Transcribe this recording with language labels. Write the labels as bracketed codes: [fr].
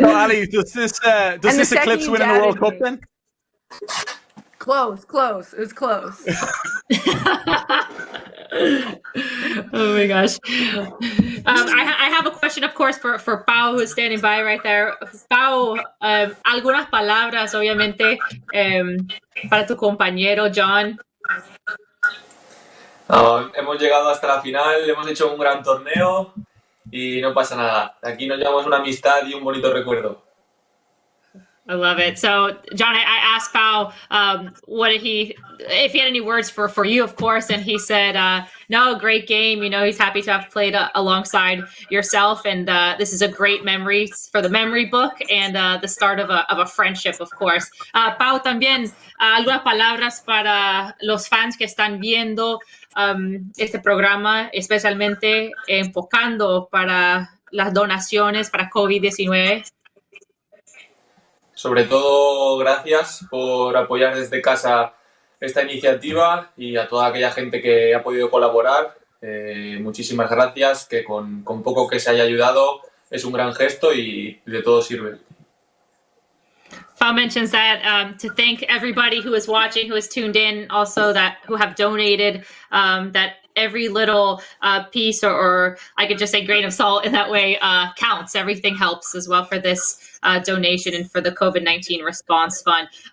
[en] So, Ali, does this eclipse winning the World Cup then? Close. It was close. Oh my gosh. I have a question, of course, for Pau, who's standing by right there. [es] Pau, algunas palabras, obviamente, para tu compañero John. Hemos llegado hasta la final, hemos hecho un gran torneo y no pasa nada. Aquí nos llevamos una amistad y un bonito recuerdo. [en] I love it. So, John, I asked Pau if he had any words for you, of course, and he said, no, great game. You know, he's happy to have played alongside yourself, and this is a great memory for the memory book and the start of a friendship, of course. [es] Pau, también algunas palabras para los fans que están viendo este programa, especialmente enfocando para las donaciones para COVID-19. Sobre todo, gracias por apoyar desde casa esta iniciativa y a toda aquella gente que ha podido colaborar. Muchísimas gracias, que con poco que se haya ayudado es un gran gesto y de todo sirve. [en] Pau mentions that to thank everybody who is watching, who is tuned in, also who have donated, that every little piece or I could just say grain of salt in that way counts. Everything helps as well for this donation and for the COVID-19 response fund.